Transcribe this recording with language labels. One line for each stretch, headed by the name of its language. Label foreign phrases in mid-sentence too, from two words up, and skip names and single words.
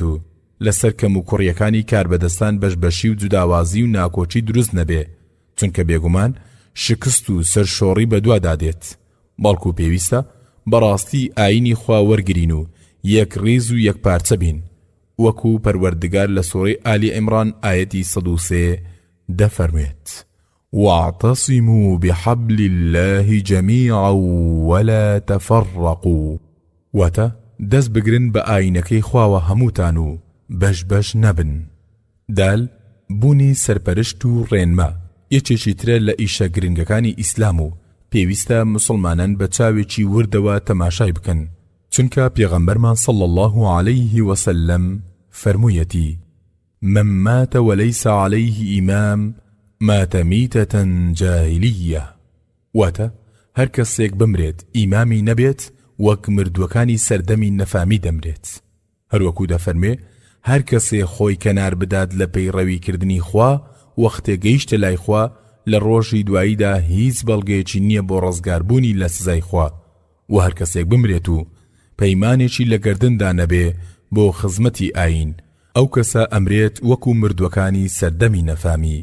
Central Kurdish: و لەسەر کەم و کوڕیەکانی کاربەدەستان بەشبەشی و جوداوازی و ناکۆچی دروست نەبێ، چونکە بێگومان شکست و سەرشۆڕی بەدوادادێت، بەڵکو پێویستە بەڕاستی ئاینی خوا وەرگرین و یەک ڕێز و یەک پارچە بین، وەکو پەروەردگار لە سوڕەی ئالی عیمران ئایەتی 103 دەفەرمێت:
Arabic: واعتصموا بحبل الله جميعا ولا تفرقوا.
Central Kurdish: واتە دەست بگرن بە ئاینەکەی خواوە هەمووتان و بەش بەش نەبن. دال بوونی سەرپەرشت و ڕێنمە یەکێکی ترە لە ئیشە گرنگەکانی ئیسلام و پێویستە مسلمانان بە چاوێکی وردەوە تەماشای بکەن، چونکە پێغەمبەرمان
Arabic: صلى الله عليه وسلم
Central Kurdish: فەرموویەتی:
Arabic: من مات وليس عليه إمام مات ميتة جاهلية.
Central Kurdish: واتە هەر کەسێک بمرێت ئیمامی نەبێت وەک مردووەکانی سەردەمی نەفامی دەمرێت. هەروەکو دەفەرمێ هەر کەسێ خۆی کەنار بدات لە پەیڕەویکردنی خوا وەختێ گەیشتە لای خوا لە ڕۆژی دواییدا هیچ بەڵگەیەکی نییە بۆ ڕزگاربوونی لە سزای خوا، و هەر کەسێک بمرێت و پەیمانێکی لە گەردندا نەبێ بۆ خزمەتی ئاین، ئەو کەسە ئەمرێت وەکو مردووەکانی سەردەمی نەفامی.